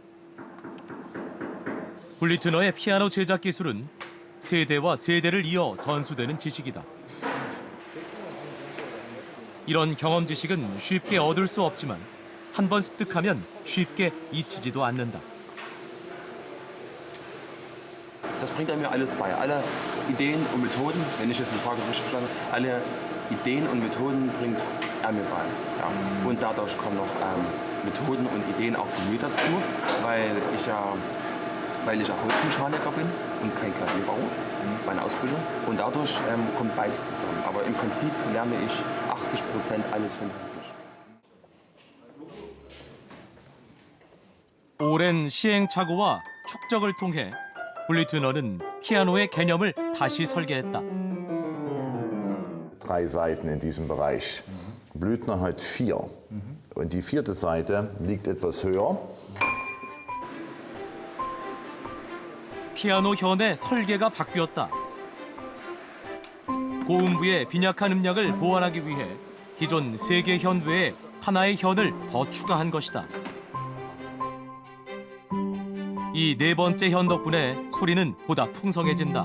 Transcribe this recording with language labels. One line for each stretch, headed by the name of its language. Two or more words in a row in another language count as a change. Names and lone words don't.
Korean: 블리트너의 피아노 제작 기술은 세대와 세대를 이어 전수되는 지식이다. 이런 경험 지식은 쉽게 얻을 수 없지만 한 번 습득하면 쉽게 잊히지도 않는다.
German: Das bringt er mir alles bei. Alle Ideen und Methoden, wenn ich jetzt die Frage richtig verstanden habe, alle Ideen und Methoden bringt er mir bei. Ja. Und dadurch kommen noch Methoden und Ideen auch von mir dazu, weil ich ja Holzmechaniker bin und kein Klavierbauer, meine Ausbildung. Und dadurch kommt beides zusammen. Aber im Prinzip lerne ich 80% alles von mir.
Korean: 오랜 시행착오와 축적을 통해 블리트너는 피아노의 개념을 다시 설계했다.
German: 3 Seiten in diesem Bereich. Blüthner hat 4. Und die 4. Seite liegt etwas höher.
Korean: 피아노 현의 설계가 바뀌었다. 고음부의 빈약한 음량을 보완하기 위해 기존 3개 현 외에 하나의 현을 더 추가한 것이다. 이 4번째 현 덕분에 소리는 보다 풍성해진다.